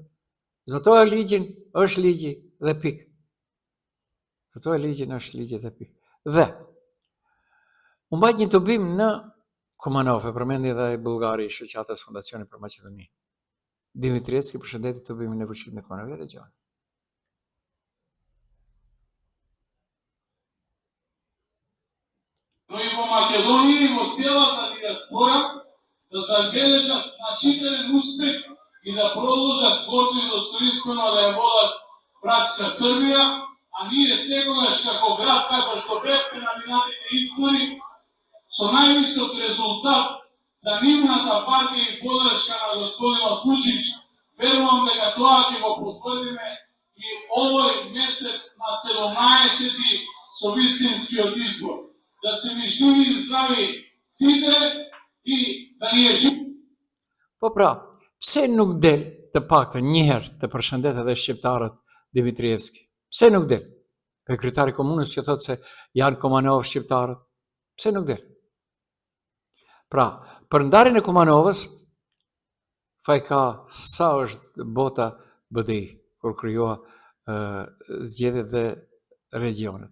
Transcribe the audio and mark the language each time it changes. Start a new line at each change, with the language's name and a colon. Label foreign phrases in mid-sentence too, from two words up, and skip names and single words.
Albanian: Zbatoja ligjin, është ligji dhe pikë. Zbatoja ligjin, është ligji dhe pikë. Dhe u mbajt një tubim në Kumanov, e përmendi edhe bullgari i shoqatës Fondacioni për Maqedoni. Dimitrievski përshëndeti tubimin e fuqishëm në Kumanov dhe gjon.
Macedonian: Но и во Македонија и во целата диаспора да забележат значителен успех и да продолжат гордо и достоинствено да ја водат братска Србија, а ние секогаш како град како што бевме на минатите избори со највисок резултат за нивната партија и подршка на господинот Вучич, верувам дека тоа ќе го потврдиме и овој месец на 17-ти со вистинскиот избор. Да сте ми живи и здрави сите и да ни е жив.
Albanian: Po pra, pse nuk del të paktën një herë të përshëndet edhe shqiptarët Dimitrievski? Pse nuk del? Për kryetari komunës që thotë se janë Kumanov shqiptarët. Pse nuk del? Pra, për ndarjen e Kumanovës, faj ka sa është bota BDI, kur krijoha zgjedhjet dhe regionet.